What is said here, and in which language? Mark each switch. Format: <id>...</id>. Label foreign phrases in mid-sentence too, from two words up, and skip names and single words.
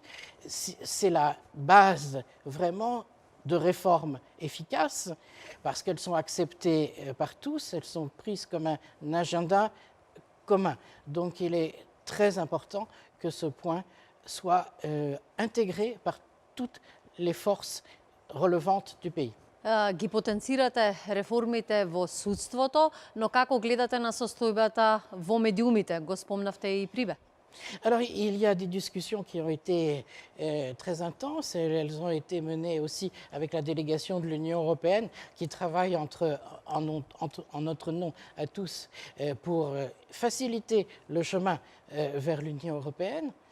<fr>C'est la base vraiment de réformes efficaces parce qu'elles sont acceptées par tous, elles sont prises comme un agenda commun. Donc il est très important que ce point soit intégré par toutes les forces relevantes du pays.</fr> <mk>Ги потенцирате реформите во судството, но како гледате на состојбата во медиумите? Го спомнавте и Прибе.</mk> <fr>Alors, il y a des discussions qui ont été très intenses. Elles ont été menées aussi avec la délégation de l'Union européenne qui travaille en notre nom à tous pour faciliter le chemin vers l'Union européenne.</fr>